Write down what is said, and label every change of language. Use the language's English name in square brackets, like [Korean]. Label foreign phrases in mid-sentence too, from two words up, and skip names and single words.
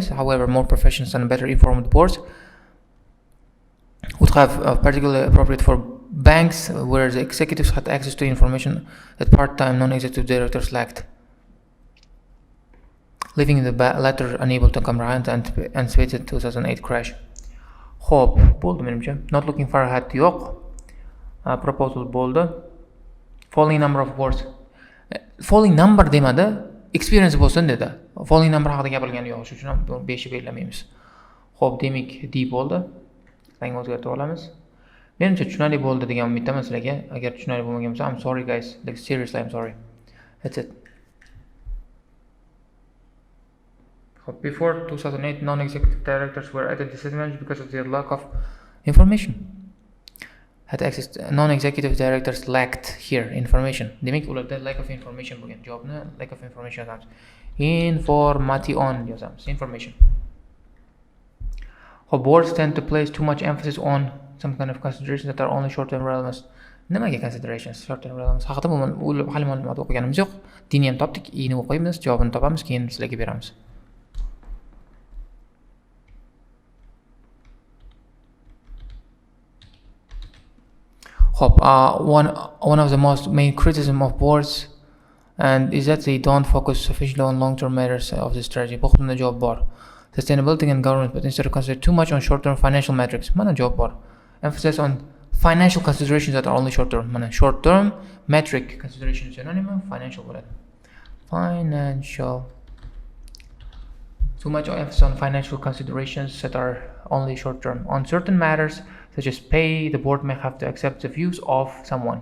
[English] However, more professionals and better informed boards would have particularly appropriate for banks where the executives had access to information that part-time non-executive directors lacked, leaving the latter unable to comprehend and anticipated 2008 crash. [Uzbek] Xo'p, bo'ldi menimcha. [English] Not looking far ahead yo'q. [Uzbek] Proposal bo'ldi. [English] Falling number of boards. Falling number [Uzbek] demadi, experience bo'lsin dedi. [English] Falling number [Uzbek] haqida gapirgani yo'q, shuning uchun ham 5 ni belgilamaymiz. Xo'p, demak D bo'ldi. Rangni o'zgartirib olamiz. Menimcha tushunarli bo'ldi degan umiddaman sizlarga. Agar tushunarli bo'lmagan bo'lsa, [English] I'm sorry guys. Like seriously, I'm sorry. That's it. Before 2008, non-executive directors were at a disadvantage because of their lack of information. Had access to, non-executive directors lacked here information. [Uzbek] Demak, ularda [English] lack of information [Uzbek] bo'lgan. Javobni [English] lack of information [Uzbek] yozamiz. [English] Information yozamiz. Information. Boards tend to place too much emphasis on some kind of considerations that are only short-term relevance. [Uzbek] Nimaga [English] considerations, short-term relevance [Uzbek] haqida umuman hali ma'lumot o'qiganimiz yo'q. Dini ham topdik, ini o'qiymiz, javobini topamiz, keyin sizlarga beramiz. [English] One of the most main criticism of boards and is that they don't focus sufficiently on long-term matters of the strategy. [Uzbek] Bu xuddi javob bor. [English] Sustainability and governance, but instead consider too much on short-term financial metrics. [Uzbek] Mana javob bor. [English] Emphasis on financial considerations that are only short-term. Mana short-term metric considerations synonym financial bo'ladi. Financial. Too much emphasis on financial considerations that are only short-term. On certain matters such as pay, the board may have to accept the views of someone.